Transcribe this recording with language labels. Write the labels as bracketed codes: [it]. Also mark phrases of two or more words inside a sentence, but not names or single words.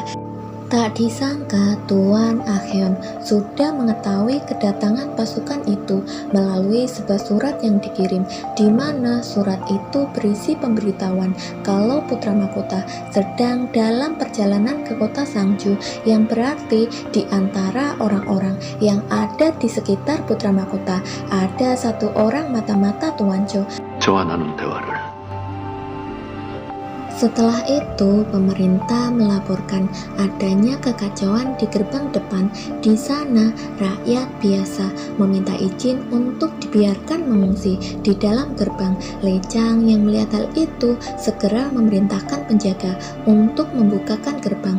[id] Tak disangka Tuan Ahyeon sudah mengetahui kedatangan pasukan itu melalui sebuah surat yang dikirim, di mana surat itu berisi pemberitahuan kalau putra mahkota sedang dalam perjalanan ke kota Sangju, yang berarti di antara orang-orang yang ada di sekitar putra mahkota ada satu orang mata-mata Tuan Cho. [ko] 저와 나눈 대화를 [id] Setelah itu, pemerintah melaporkan adanya kekacauan di gerbang depan. Di sana, rakyat biasa meminta izin untuk dibiarkan mengungsi di dalam gerbang. Lechang yang melihat hal itu segera memerintahkan penjaga untuk membukakan gerbang.